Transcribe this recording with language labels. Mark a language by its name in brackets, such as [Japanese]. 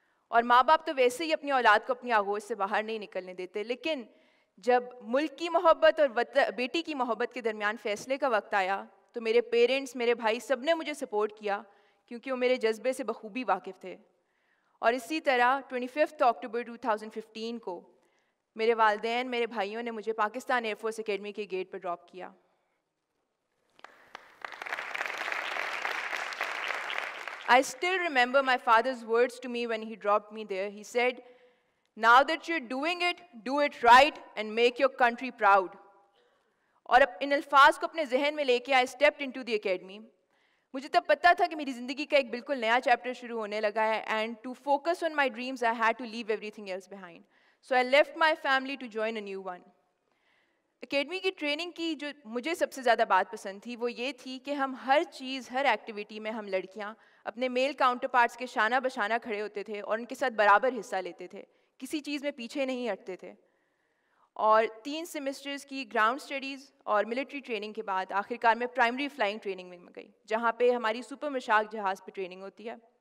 [Urdu] اور ماں باپ تو ویسے ہی اپنی اولاد کو اپنی آغوش سے باہر نہیں نکلنے دیتے، لیکن جب ملک کی محبت اور بیٹی کی محبت کے درمیان فیصلے کا وقت آیا تو میرے پیرنٹس، میرے بھائی سب نے مجھے سپورٹ کیا کیونکہ وہ میرے جذبے سے بخوبی واقف تھے. اور اسی طرح 25 اکتوبر 2015 کو میرے والدین، میرے بھائیوں نے مجھے پاکستان ایئر فورس اکیڈمی کے گیٹ پر ڈراپ کیا. [English] I still remember my father's words to me when he dropped me there. He said, "Now that you're doing it, do it right and make your country proud." [Urdu] اور ان الفاظ کو اپنے ذہن میں لے کے [English] I stepped into the academy. [Urdu] مجھے تب پتہ تھا کہ میری زندگی کا ایک بالکل نیا چیپٹر شروع ہونے لگا ہے [English] and to focus on my dreams I had to leave everything else behind. So I left my family to join a new one. [Urdu] Academy کی ٹریننگ کی جو مجھے سب سے زیادہ بات پسند تھی وہ یہ تھی کہ ہم ہر چیز، ہر ایکٹیویٹی میں ہم لڑکیاں اپنے میل کاؤنٹر پارٹس کے شانہ بشانہ کھڑے ہوتے تھے اور ان کے ساتھ برابر حصہ لیتے تھے، کسی چیز میں پیچھے نہیں ہٹتے تھے. اور 3 سیمسٹرز کی گراؤنڈ اسٹڈیز اور ملٹری ٹریننگ کے بعد آخر کار میں پرائمری فلائنگ ٹریننگ میں گئی جہاں پہ ہماری سپر مشاق جہاز پہ ٹریننگ ہوتی ہے.